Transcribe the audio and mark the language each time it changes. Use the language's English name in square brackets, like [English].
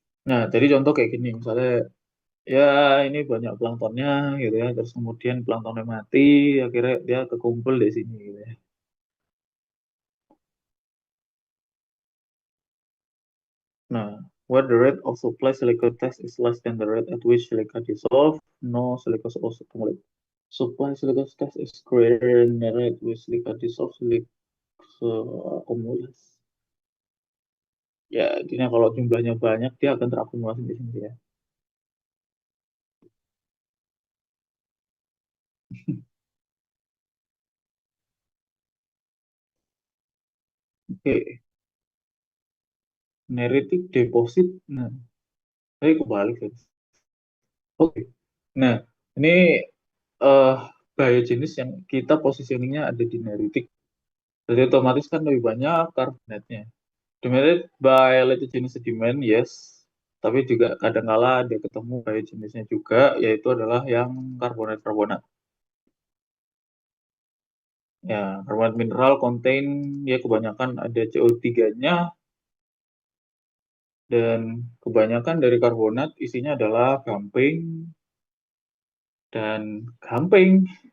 [Indonesian] Nah, jadi contoh kayak gini, misalnya ya ini banyak planktonnya gitu ya, terus kemudian planktonnya mati, akhirnya dia kekumpul di sini gitu ya. [English] Nah, where the rate of supply silica test is less than the rate at which silica dissolve, no silica also accumulate. Supply silica test is greater than the rate which silica dissolve, silica accumulates. [Indonesian] Ya, intinya kalau jumlahnya banyak, dia akan terakumulasi di sini ya. Oke, neritic deposit. Nah, saya kebalik ya. Oke, nah ini eh biogenis yang kita positioningnya ada di neritic. Jadi otomatis kan lebih banyak karbonatnya. [English] Dominated by light sediment, yes. [Indonesian] Tapi juga kadang-kala ada ketemu biojenisnya juga, yaitu adalah yang karbonat-karbonat. Ya, karbonat mineral contain ya kebanyakan ada CO3-nya dan kebanyakan dari karbonat isinya adalah gamping dan gamping